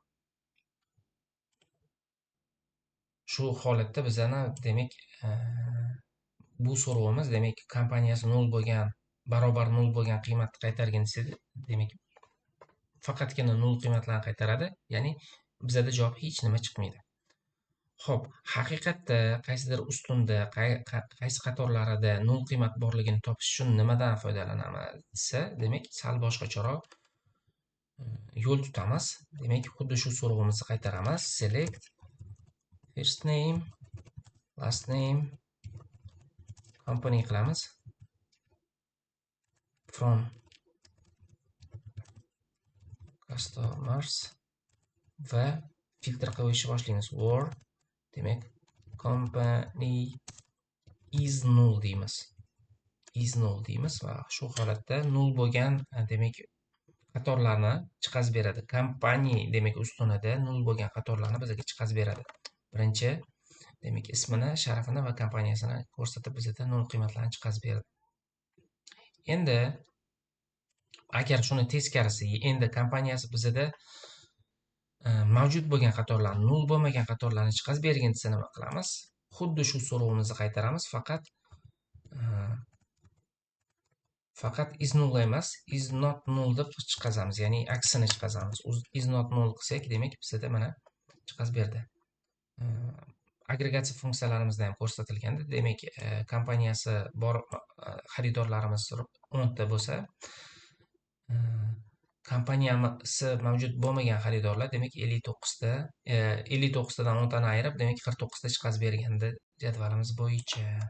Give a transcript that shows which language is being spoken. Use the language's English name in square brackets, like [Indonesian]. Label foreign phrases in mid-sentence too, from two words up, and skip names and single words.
[Uzbek] Shu holatda bizani demak bu so'rovimiz demak kompaniyasi 0 bo'lgan, barobar 0 bo'lgan qiymatni qaytargin desa, demak faqatgina 0 qiymatlarni qaytaradi, ya'ni bizada javob hech nima chiqmaydi. Xo'p, haqiqatda qaysidir ustunda, qaysi qatorlarida 0 qiymat borligini topish uchun nimadan foydalanamiz desa, demak sal boshqacharoq yo'l tutamiz. Demak, xuddi shu so'rovimizni qaytaramiz. [English] Select first name, last name, company qilamiz. from customers [Uzbek] va filtr qo'yishni boshlaymiz. Or demak [English] company is null [Uzbek] deymiz. [English] Is null [Uzbek] deymiz va shu holatda null bo'lgan demak qatorlarni chiqazib beradi. Kompaniya demak ustunida null bo'lgan qatorlarni bizga chiqazib beradi. Birinchi demak ismini, sharafini va kompaniyasini ko'rsatib bizga null qiymatlarni chiqazib beradi. Endi agar shuni teskarisi, endi kompaniyasi bizda mavjud bo'lgan qatorlarni, null bo'lmagan qatorlarni chiqazib bergin desa nima qilamiz? Xuddi shu so'rovimizni qaytaramiz, faqat [English] is null [Uzbek] emas, [English] is not null [Uzbek] deb chiqazamiz, ya'ni aksini chiqazamiz. [English] Is not null [Uzbek] qilsak, demak bizda mana chiqazib berdi. Agregatsiya funksiyalarimizda ham ko'rsatilganda, demak kompaniyasi bor xaridorlarimiz 10 ta bo'lsa, kompaniyasi mavjud bo'lmagan xaridorlar demak 59 ta, 59 tadan 10 tani ayirib, demak 49 ta chiqazib berganda jadvalimiz bo'yicha.